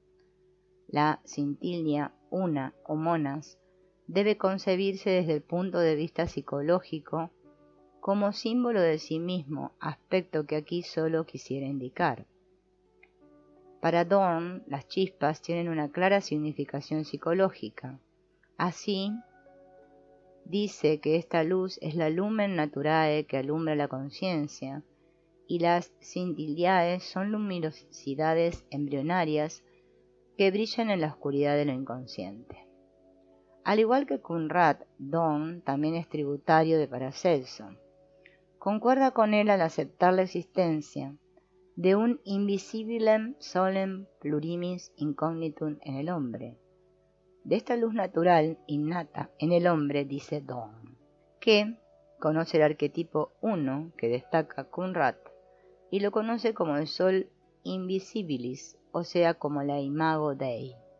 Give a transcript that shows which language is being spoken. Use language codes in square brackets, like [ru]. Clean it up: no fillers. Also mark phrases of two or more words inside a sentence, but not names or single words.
[es] La scintilla, una o monas, debe concebirse desde el punto de vista psicológico como símbolo de sí mismo, aspecto que aquí solo quisiera indicar. Para Dorn, las chispas tienen una clara significación psicológica. Así, dice que esta luz es la [la] lumen naturae [es] que alumbra la conciencia, y las scintillae son luminosidades embrionarias que brillan en la oscuridad de lo inconsciente. Al igual que Conrad, Dorn también es tributario de Paracelso. Concuerda con él al aceptar la existencia de un [la] invisibilem solem plurimis incognitum [es] en el hombre. De esta luz natural innata en el hombre, dice Dorn, que conoce el arquetipo 1 que destaca Conrad y lo conoce como el [la] sol invisibilis, [es] o sea, como la [la] imago Dei.